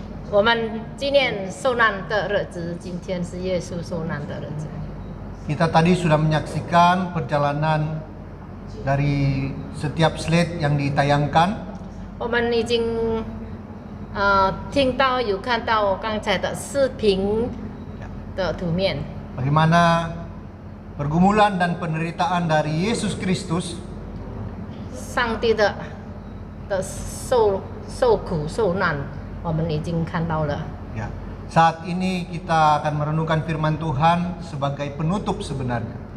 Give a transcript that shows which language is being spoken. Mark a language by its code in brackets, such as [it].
[zh] 我们纪念受难的日子，今天是耶稣受难的日子。 [id] Kita tadi sudah menyaksikan perjalanan dari setiap slide yang ditayangkan. [zh] 我们已经听到有看到刚才的视频的图面， [id] Bagaimana pergumulan dan penderitaan dari Yesus Kristus [zh] 上帝的受苦受难，我们已经看到了。 [id] ya. Saat ini kita akan merenungkan firman Tuhan sebagai penutup sebenarnya.